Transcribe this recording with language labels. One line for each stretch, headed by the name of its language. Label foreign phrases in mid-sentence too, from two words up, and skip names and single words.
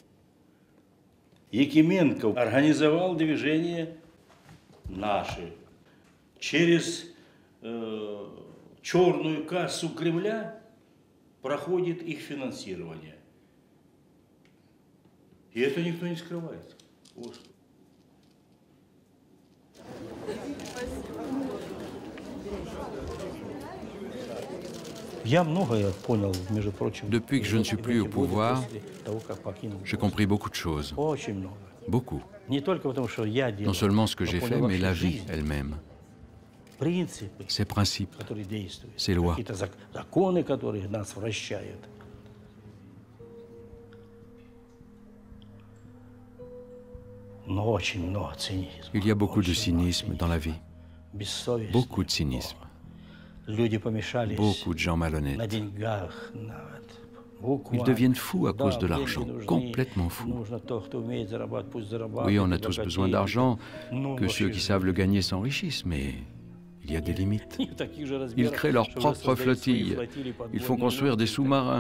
Russian: Якименко организовал движение «Наши» через черную кассу Кремля проходит их финансирование. И это никто не скрывает. Вот. Я многое понял, между прочим.
French: Depuis que je ne suis plus au pouvoir, j'ai compris beaucoup de choses.
Russian: Очень много.
French: Beaucoup.
Russian: Не только потому, что я делал,
French: Non seulement ce que
Russian: но
French: j'ai fait,
Russian: понял
French: mais
Russian: вообще
French: la vie
Russian: жизнь,
French: elle-même.
Russian: принципы,
French: Ces principes,
Russian: которые действуют,
French: ces lois,
Russian: какие-то законы, которые нас вращают. Но очень много цинизма.
French: il y a beaucoup de cynisme dans la vie.
Russian: Бессовестно.
French: Beaucoup de cynisme.
Russian: Люди помешались
French: Beaucoup de gens
Russian: на
French: malhonnêtes.
Russian: деньгах, на
French: Ils deviennent fous à cause de l'argent, complètement fous. Oui, on a tous besoin d'argent, que ceux qui savent le gagner s'enrichissent, mais il y a des limites. Ils créent leur propre flottille. Ils font construire des sous-marins.